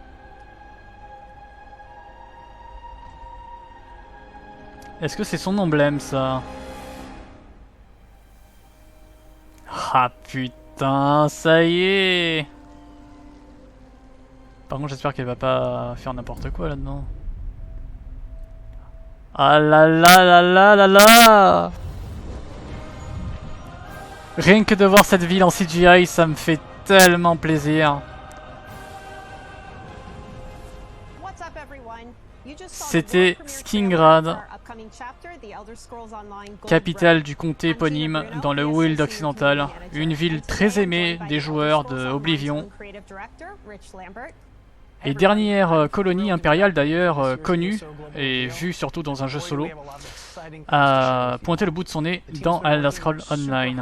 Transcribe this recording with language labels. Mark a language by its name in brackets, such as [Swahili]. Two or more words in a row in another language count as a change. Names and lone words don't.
[French] Est-ce que c'est son emblème ça? Ah putain, ça y est. Par contre j'espère qu'elle va pas faire n'importe quoi là-dedans. Ah là là là là là là. Rien que de voir cette ville en CGI, ça me fait tellement plaisir. C'était Skingrad, capitale du comté éponyme dans le Wild occidental, une ville très aimée des joueurs de Oblivion et dernière colonie impériale d'ailleurs connue et vue surtout dans un jeu solo, a pointé le bout de son nez dans Elder Scrolls Online.